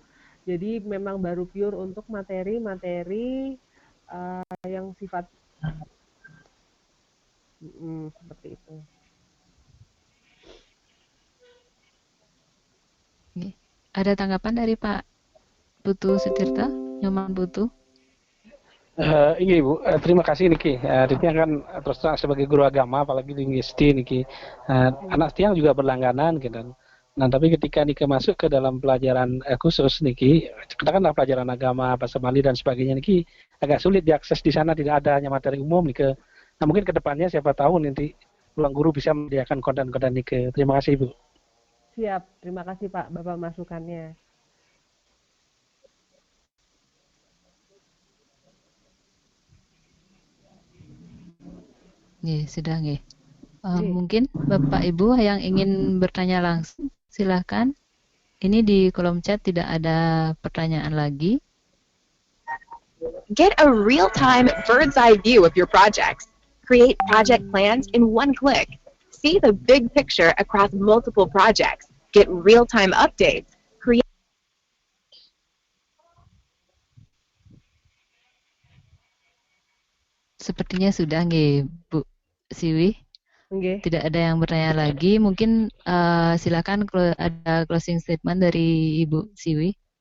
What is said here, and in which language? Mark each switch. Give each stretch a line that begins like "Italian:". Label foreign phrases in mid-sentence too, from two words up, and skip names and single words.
Indonesian: Jadi memang baru pure untuk materi-materi yang sifat seperti itu. Ada tanggapan dari Pak Putu Sutirta, Nyoman Putu? Iya Ibu, terima kasih Niki. Artinya kan terus terang sebagai guru agama, apalagi di IST Niki, anak tiang juga berlangganan gitu. Nah tapi ketika Niki masuk ke dalam pelajaran khusus Niki, katakanlah pelajaran agama, bahasa Bali dan sebagainya Niki, agak sulit diakses di sana, tidak ada hanya materi umum Niki. Nah mungkin kedepannya siapa tahu nanti Ruang Guru bisa menyediakan konten-konten Niki. Terima kasih Ibu. Siap, terima kasih Pak Bapak masukannya. Sudah nggih. Mungkin Bapak Ibu yang ingin bertanya langsung, silahkan. Ini di kolom chat tidak ada pertanyaan lagi.
English: Get a real-time bird's eye view of your projects. Create project plans in one click. See the big picture across multiple projects. Get real-time updates.
Indonesian: Sepertinya sudah nggih, Bu Siwi. Tidak ada yang bertanya lagi. Mungkin silakan ada
English: closing statement
Indonesian: dari Ibu Siwi.